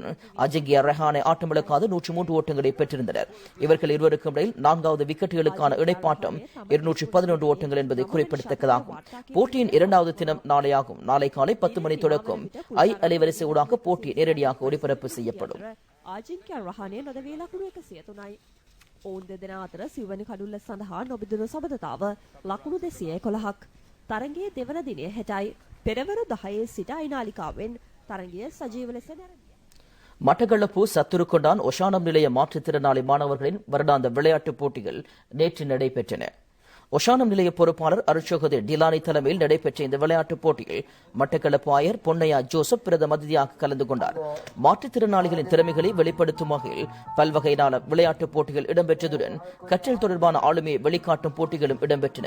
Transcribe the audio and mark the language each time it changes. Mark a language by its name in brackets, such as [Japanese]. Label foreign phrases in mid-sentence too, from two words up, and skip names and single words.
[Tamil] அஜிங்கியா ரெஹானே ஆட்டமிழக்காது 103 ஓட்டங்களை பெற்றிருந்தனர். இவர்கள் இருவருக்கும் இடையில் 4வது விக்கெட்டுகளுக்கான இடைப்பாட்டம் 211 ஓட்டங்கள் என்பதை குறிப்பிடத்தக்கதாகும். போட்டியின் 2வது தினம் நாளையாகும். நாளை காலை 10 மணி தொடக்கம் அலைவரிசை ஊடாக போட்டி நேரடியாக ஒளிபரப்பு செய்யப்படும். [Sinhala] ඔවුන් දෙදෙනා අතර සිව්වැනි කඩුල්ල සඳහා නොබිදුණු සබඳතාව ලකුණු 211ක්. තරගයේ දෙවන දිනය හෙටයි. පෙරවරු 10 සිට අයිනාලිකාවෙන් තරගය සජීව ලෙස නැරඹිය. [Tamil] மட்டக்களப்பு சத்துருக்கொண்டான் ஒஷானம் நிலைய மாற்றுத்திறனாளி மாணவர்களின் வருடாந்த விளையாட்டுப் போட்டிகள் நேற்று நடைபெற்றன. ஒஷானம் நிலைய பொறுப்பாளர் அருட்சகோதரி டிலானி தலைமையில் நடைபெற்ற இந்த விளையாட்டுப் போட்டியில் மட்டக்களப்பு ஆயர் பொன்னையா ஜோசப் பிரதம அதிதியாக கலந்து கொண்டார். மாற்றுத்திறனாளிகளின் திறமைகளை வெளிப்படுத்தும் வகையில் பல்வகையிலான விளையாட்டுப் போட்டிகள் இடம்பெற்றதுடன் கற்றல் தொடர்பான ஆளுமையை வெளிக்காட்டும் போட்டிகளும் இடம்பெற்றன.